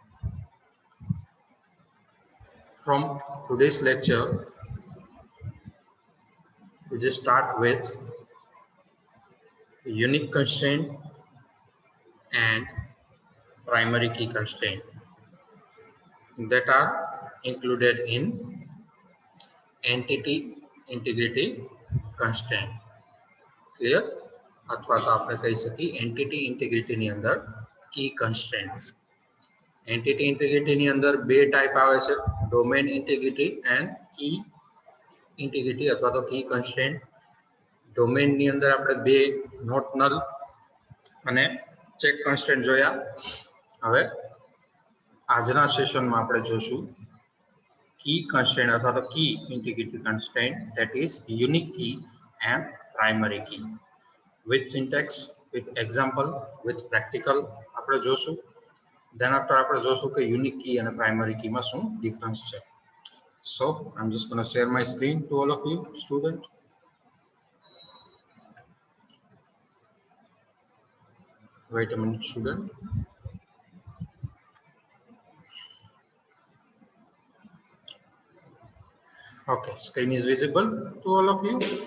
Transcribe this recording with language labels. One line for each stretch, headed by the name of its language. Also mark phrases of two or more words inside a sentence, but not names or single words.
English: From today's lecture, we just start with unique constraint and primary key constraint that are included in entity integrity constraint. Clear?
Gujarati: અથવા તો આપણે કહી શકી
English: entity integrity
Gujarati: ની અંદર
English: key constraint. entity integrity
Gujarati: ની અંદર બે ટાઈપ આવે છે,
English: domain integrity and key integrity
Gujarati: અથવા તો
English: key constraint.
Gujarati: ડોમેન ની અંદર આપણે બે
English: not null
Gujarati: અને
English: check constraint
Gujarati: જોયા. હવે આજના સેશનમાં આપણે જોશું
English: key constraint
Gujarati: અથવા તો
English: key integrity constraint, that is unique key and primary key. With syntax, with example, with practical
Gujarati: આપણે જોશું.
English: Then after
Gujarati: આપણે જોશું કે
English: unique key and primary key
Gujarati: માં શું difference છે.
English: So I'm just going to share my screen to all of you student. Wait a minute, student. Okay, screen is visible to all of you.